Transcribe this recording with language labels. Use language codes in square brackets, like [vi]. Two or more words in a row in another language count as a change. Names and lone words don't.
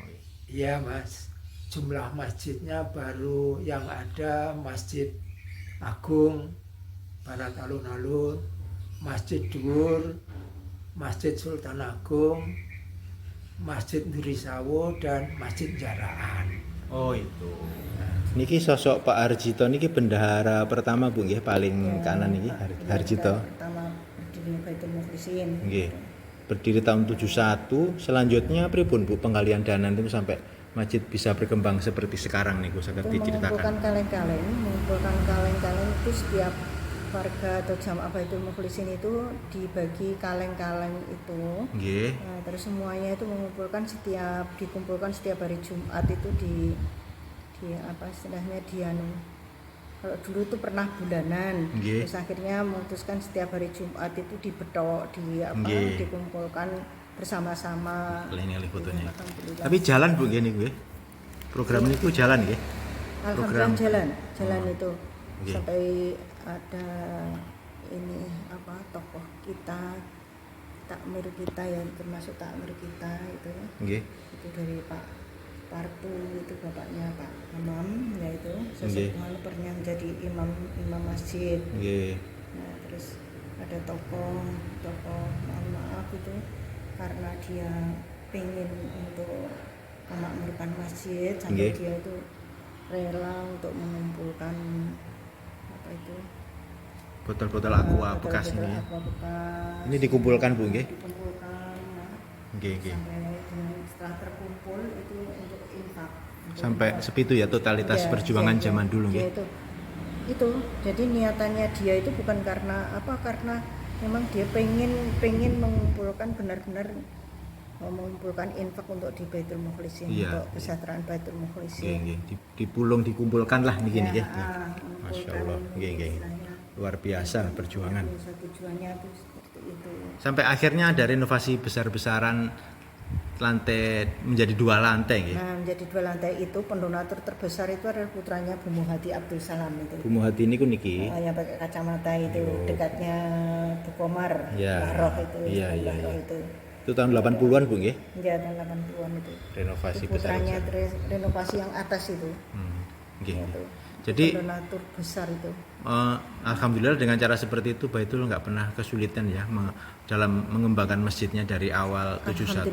[id] Iya Mas, jumlah masjidnya baru yang ada Masjid Agung, Barat Alun-Alun, Masjid Dhuwur, Masjid Sultan Agung, Masjid Ndurisawo dan Masjid Jaraan. Oh itu. Niki sosok Pak Harjito niki bendahara pertama Bu nggih paling kanan niki Harjito. Pertama berdiri Baitul Mukhlisin. Nggih. Berdiri tahun 71, selanjutnya pripun Bu penggalian dana itu sampai masjid bisa berkembang seperti sekarang [jv] niku saged [id] diceritakan. Mengumpulkan kaleng-kaleng itu setiap warga atau jamaah Baitul Mukhlisin itu dibagi kaleng-kaleng itu. Nggih. Nah, terus semuanya itu dikumpulkan setiap hari Jumat itu di apa istilahnya kalau dulu itu pernah bulanan. Nggih. Terus akhirnya memutuskan setiap hari Jumat itu dibetok dikumpulkan bersama-sama. Ini fotonya. Tapi jalan Bu [jv] nggih niku nggih. [id] Program niku jalan nggih. Alhamdulillah jalan itu. Nggih. Sampai ada ini tokoh kita takmir kita yang termasuk takmir kita itu ya. Nggih. Itu dari Pak Partu itu bapaknya Pak Imam yaitu sesepuhan pernah menjadi imam masjid. Nggih. Nah, terus ada tokoh mohon maaf itu karena dia pengen untuk memakmurkan masjid sampai dia itu rela untuk mengumpulkan botol-botol aqua bekas ini. Ini dikumpulkan Bu nggih. Dikumpulkan. Nggih. Setelah terkumpul itu untuk infak. Sampai sepitu ya totalitas perjuangan zaman dulu nggih. Itu. Jadi niatannya dia itu bukan karena karena memang dia pengen mengumpulkan benar-benar mengumpulkan infak untuk di Baitul Mukhlisin, untuk kesejahteraan Baitul Mukhlisin. Nggih. Dipulung dikumpulkan lah niki nggih. Masya Allah. Nggih. Luar biasa perjuangan. Tujuannya itu seperti itu. Sampai akhirnya ada renovasi besar-besaran lantai menjadi 2 lantai nggih. Nah, menjadi 2 lantai itu pendonatur terbesar itu adalah putranya Bu Muhadi Abdul Salam itu. [jv] Bu Muhadi niku niki. [id] Yang pakai kacamata itu dekatnya Bu Komar, Roh itu. Iya. Itu tahun 80-an Bu nggih? Iya, tahun 80-an itu. Renovasi itu putranya renovasi yang atas itu. Nggih. Jadi donatur besar itu. Alhamdulillah dengan cara seperti itu Baitul nggak pernah kesulitan ya dalam mengembangkan masjidnya dari awal 71.